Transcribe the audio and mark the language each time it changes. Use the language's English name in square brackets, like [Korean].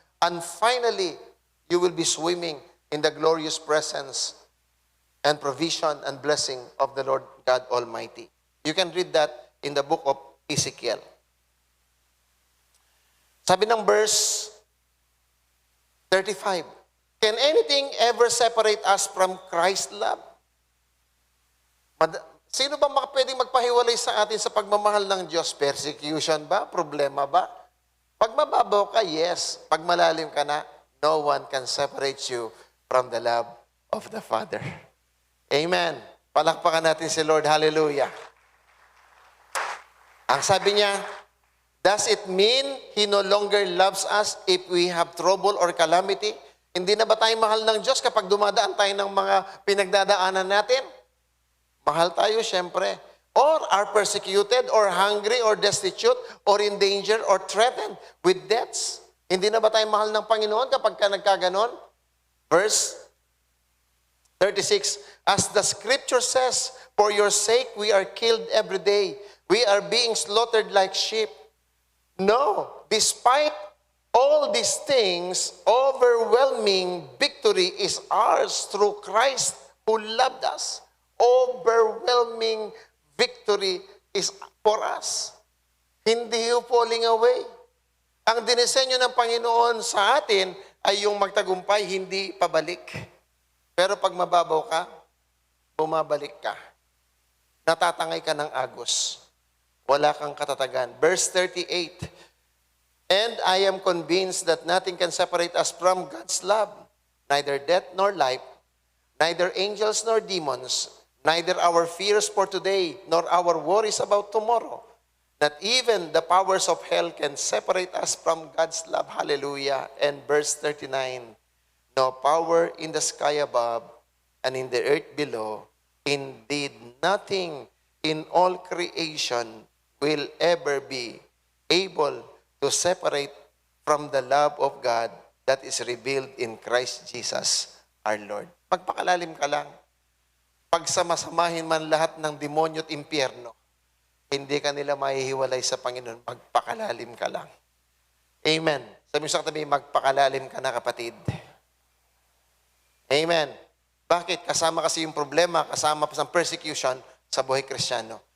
[English] And finally, you will be swimming in the glorious presence and provision and blessing of the Lord God Almighty. You can read that in the book of Ezekiel. [Filipino] Sabi ng [English] verse 35, can anything ever separate us from Christ's love? [Filipino] Sino ba pwedeng magpahiwalay sa atin sa pagmamahal ng Diyos? Persecution ba? Problema ba? Pag mababaw ka, yes. Pag malalim ka na, [English] no one can separate you from the love of the Father. Amen. [Filipino] Palakpakan natin si Lord. Hallelujah. Ang sabi niya, [English] does it mean He no longer loves us if we have trouble or calamity? [Filipino] Hindi na ba tayo mahal ng Diyos kapag dumadaan tayo ng mga pinagdadaanan natin? Mahal tayo, syempre. [English] Or are persecuted, or hungry, or destitute, or in danger, or threatened with deaths. [Filipino] Hindi na ba tayo mahal ng Panginoon kapag ka nagkaganon? [English] Verse 36, as the scripture says, for your sake we are killed every day. We are being slaughtered like sheep. No, despite all these things, overwhelming victory is ours through Christ who loved us. Overwhelming victory is for us. Hindi you falling away. [Filipino] Ang dinisenyo ng Panginoon sa atin ay yung magtagumpay, hindi pabalik. Pero pag mababaw ka, bumabalik ka. Natatangay ka ng agos. Wala kang katatagan. [English] Verse 38, and I am convinced that nothing can separate us from God's love, neither death nor life, neither angels nor demons, neither our fears for today, nor our worries about tomorrow, that even the powers of hell can separate us from God's love. Hallelujah. And verse 39, no power in the sky above and in the earth below, indeed nothing in all creation will ever be able to separate from the love of God that is revealed in Christ Jesus our Lord. [Filipino] Magpakalalim ka lang. Pagsamasamahin man lahat ng demonyo at impyerno, hindi ka nila mahihiwalay sa Panginoon. Magpakalalim ka lang. Amen. Sabi mo sa katabi, magpakalalim ka na, kapatid. Amen. Bakit? Kasama kasi yung problema, kasama pa sa persecution sa buhay Kristiyano.